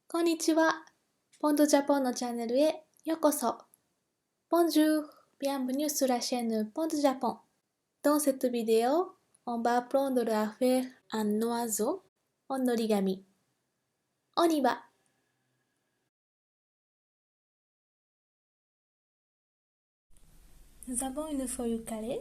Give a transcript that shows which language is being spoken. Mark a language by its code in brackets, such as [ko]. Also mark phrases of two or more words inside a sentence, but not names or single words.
[ja] こんにちは。ポンドジャポンのチャンネルへようこそ。 [fr] Bonjour, bienvenue sur la chaîne Pont de Japon. Dans cette vidéo, on va apprendre à faire un oiseau en origami. On y va. Nous avons une feuille carrée.